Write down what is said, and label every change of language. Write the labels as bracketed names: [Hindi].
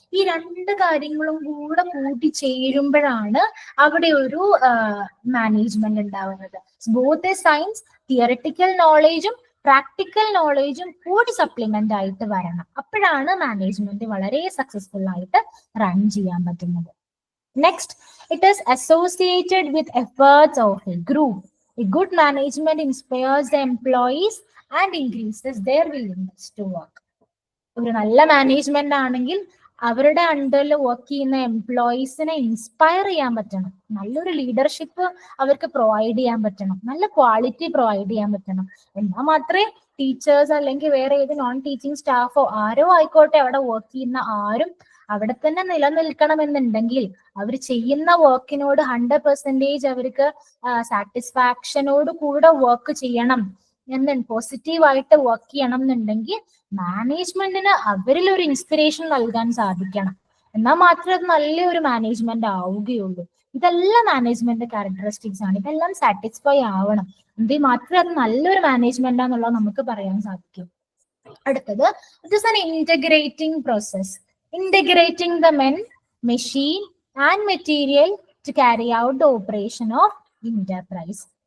[Malayalam] ഈ രണ്ട് കാര്യങ്ങളും കൂടെ കൂട്ടിച്ചേരുമ്പോഴാണ് അവിടെ ഒരു മാനേജ്മെന്റ് ഉണ്ടാവുന്നത്. ബോത്ത് സയൻസ്, തിയറട്ടിക്കൽ നോളേജും പ്രാക്ടിക്കൽ നോളേജും കൂടി സപ്ലിമെന്റ് ആയിട്ട് വരണം. അപ്പോഴാണ് മാനേജ്മെന്റ് വളരെ സക്സസ്ഫുൾ ആയിട്ട് റൺ ചെയ്യാൻ പറ്റുന്നത്. [English] Next, it is associated with efforts of a group. A good management inspires the employees and increases their willingness to work. [Malayalam] ഒരു നല്ല മാനേജ്മെന്റ് ആണെങ്കിൽ അവരുടെ അണ്ടറിൽ വർക്ക് ചെയ്യുന്ന എംപ്ലോയീസിനെ ഇൻസ്പയർ ചെയ്യാൻ പറ്റണം, നല്ലൊരു ലീഡർഷിപ്പ് അവർക്ക് പ്രൊവൈഡ് ചെയ്യാൻ പറ്റണം, നല്ല ക്വാളിറ്റി പ്രൊവൈഡ് ചെയ്യാൻ പറ്റണം. എന്നാൽ മാത്രമേ ടീച്ചേഴ്സ് അല്ലെങ്കിൽ വേറെ ഏത് നോൺ ടീച്ചിങ് സ്റ്റാഫോ ആരോ ആയിക്കോട്ടെ അവിടെ വർക്ക് ചെയ്യുന്ന ആരും അവിടെ തന്നെ നിലനിൽക്കണമെന്നുണ്ടെങ്കിൽ അവർ ചെയ്യുന്ന വർക്കിനോട് 100% അവർക്ക് സാറ്റിസ്ഫാക്ഷനോട് കൂടെ വർക്ക് ചെയ്യണം എന്ന്, പോസിറ്റീവായിട്ട് വർക്ക് ചെയ്യണം എന്നുണ്ടെങ്കിൽ മാനേജ്മെന്റിന് അവരിൽ ഒരു ഇൻസ്പിറേഷൻ നൽകാൻ സാധിക്കണം. എന്നാൽ മാത്രമേ അത് നല്ലൊരു മാനേജ്മെന്റ് ആവുകയുള്ളൂ. ഇതെല്ലാം മാനേജ്മെന്റ് ക്യാരക്ടറിസ്റ്റിക്സ് ആണ്. ഇതെല്ലാം സാറ്റിസ്ഫൈ ആവണം, എങ്കിൽ മാത്രമേ അത് നല്ലൊരു മാനേജ്മെന്റ് ആണെന്നുള്ളത് നമുക്ക് പറയാൻ സാധിക്കും. അടുത്തത്, [English] It is an integrating process, integrating the men, machine and material to carry out the operation of enterprise.